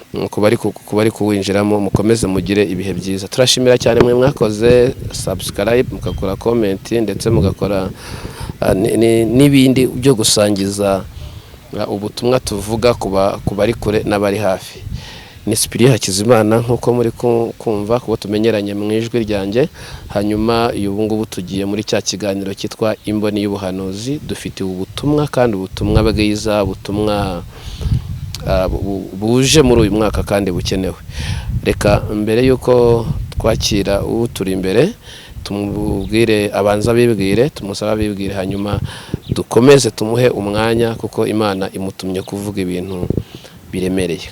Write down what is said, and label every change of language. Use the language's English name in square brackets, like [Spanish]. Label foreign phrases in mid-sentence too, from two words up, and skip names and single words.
[Kinyarwanda] Ku bari ku, ku bari kuwinjiramo, mukomeze mugire ibihe byiza. Turashimira cyane mwe mwakoze subscribe, mugakora comment, ndetse mugakora, ah, ni, ni, n'ibindi byo gusangiza, ah, ubutumwa tuvuga ku ba, ku bari kure n'abari hafi. Ni Cyprien Hakizimana nk'uko muri ku, kumva, kubo tumenyeranye mu ijwi ryanjye. Hanyuma ubu ngubu tugiye muri cya kiganiro cyitwa Imboni y'Ubuhanuzi. Dufite ubutumwa, kandi ubutumwa bwiza, ubutumwa, ah, bu-, bu-, buje muri uyu mwaka kandi bukenewe. Reka mbere y'uko twakira uturi imbere, tumubwire, abanza abibwire, tumusabe abibwire, hanyuma dukomeze tumuhe umwanya, kuko Imana imutumye kuvuga ibintu biremereye.